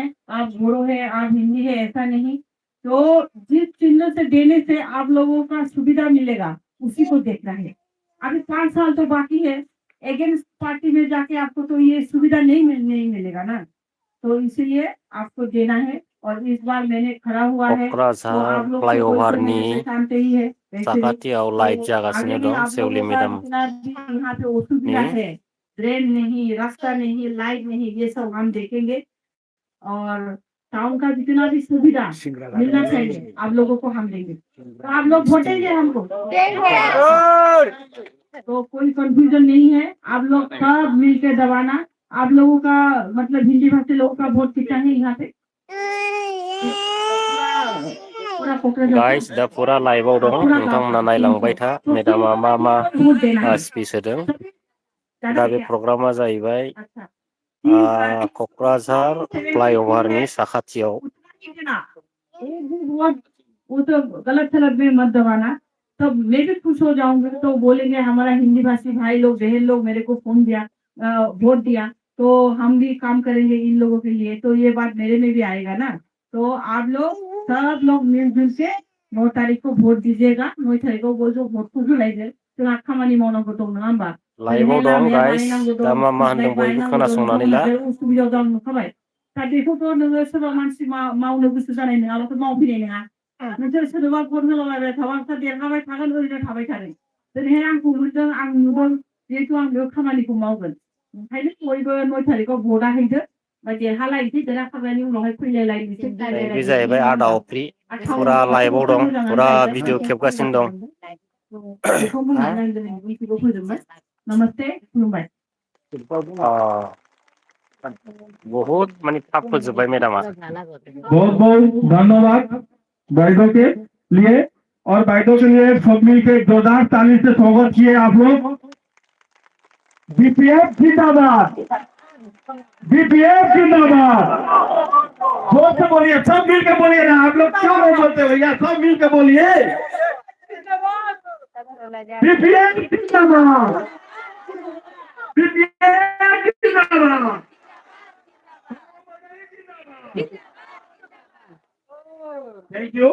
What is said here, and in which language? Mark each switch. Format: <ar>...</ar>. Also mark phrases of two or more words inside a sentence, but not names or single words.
<hi>आप बोड़ो है, आप हिंदी है, ऐसा नहीं। तो जिस चिन्ह से देने से आप लोगों का सुविधा मिलेगा, उसी को देखना है। अभी 5 साल तो बाकी है।</hi> <en>against party</en> <hi>में जाके आपको तो ये सुविधा नहीं मिलेगा ना। तो इसलिए आपको देना है। और इस बार मैंने खड़ा हुआ है, तो</hi> <brx>क'क्राझार</brx> <hi>आप लोग तो बोलते</hi> <brx>फ्लाईओभारनि</brx> <hi>हैं पहचान पे ही है वैसे भी।</hi> <brx>साखाथियाव लाइट</brx> <hi>तो</hi> <brx>जागासिनो</brx> <hi>आगे भी</hi> <brx>दं</brx> <hi>आप</hi> <brx>सेवली</brx> <hi>लोगों का</hi> <brx>मेदामनि</brx> <hi>जितना भी यहाँ पे असुविधा है, ट्रेन नहीं, रास्ता नहीं, लाइट नहीं, ये सब हम देखेंगे। और टाउन का जितना भी सुविधा मिलना चाहिए आप लोगों को हम देंगे। तो आप लोग वोटेंगे हमको। तो कोई कंफ्यूजन नहीं है, आप लोग सब मिलके दबाना। आप लोगों का मतलब हिंदी भाषी लोगों का वोट कितना है यहाँ पे? पूरा कोकराझार का?</hi> <brx>गाइस दा फुरा लाइभआव दं</brx> <hi>पूरा गाँव</hi> <brx>नोंथांमोना</brx> <hi>का</hi> <brx>नायलांबाय 300।</brx> <hi>था तो</hi> <brx>मेदामा मा मा</brx> <hi>वोट देना है।</hi> <brx>स्पीच होदों। जाना दा</brx> <hi>है</hi> <brx>बे</brx> <hi>क्या?</hi> <brx>प्रग्रामा जाहैबाय</brx> <hi>अच्छा। 3</hi> <brx>क'क्राझार फ्लाईओभारनि साखाथियाव।</brx> <hi>वो तो गलत सलत में मत दबाना। तब मैं भी खुश हो जाऊंगी, तो बोलेंगे हमारा हिंदी भाषी भाई लोग बहन लोग मेरे को फोन दिया, वोट दिया, तो हम भी काम करेंगे इन लोगों के लिए, तो ये बात मेरे में भी आएगा ना। तो आप लोग सब लोग मिलजुल के 9 तारीख को वोट दीजिएगा। 9 तारीख को बोल जो वोट को बुलाइदे</hi> <brx>जों खामानि मावनांगौ दं नङा होमबा? लाइभआव जेरैहाय दं लामाया गाइस बानायनांगौ दा दं, मा मा स्ट्रिट होनदों लाइट बयबो बानायनांगौ दं, खोनासंनानै नोंथांमोना ला। बे उसुबिदायाव दं नुखाबाय। दा बेखौथ' नोङो सोरबा मानसि मावनो गोसो जानाय नङाबाथ' मावफैनाय नङा। नोंसोर सोरबा भट होलाबायबाय थाबा नोंसोर देरहाबाय थागोन, ओरैनो थाबाय थागोन। दिनैहाय आंखौ मोनदों, आं नुदों, जिहेतु आं बे खामानिखौ मावगोन। ओंखायनो बयबो 9 तारिखआव भटआ हैदो। देरहालायनोसै, देरहाखांनायनि उनावहाय फैलायलायनोसै, बे रायलायलायनोसै, जाहैबाय नङा आदा होमबा? अफ्रि फुरा लाइभआव टाउनावथ' दं मोजाङानो फुरा जाहैबाय, भिडिअ खेबगासिनो दं। बेखौ बुंनानै आं दिनै मिथिंखौ फोजोबबाय। नमस्ते, खुलुमबाय। बहुत माने थाब फोजोबबाय मेदामा।</brx> <hi>बहुत बहुत धन्यवाद बैठों के लिए। और बैठों के लिए सब मिलकर जोरदार ताली से स्वागत किए आप लोग। बीपीएफ जिंदाबाद, बीपीएफ जिंदाबाद। जोर से बोलिए, सब मिलकर बोलिए ना। आप लोग क्यों नहीं बोलते भैया? सब मिलकर बोलिए, बीपीएफ जिंदाबाद, बीपीएफ जिंदाबाद।</hi> <en>Thank you.</en>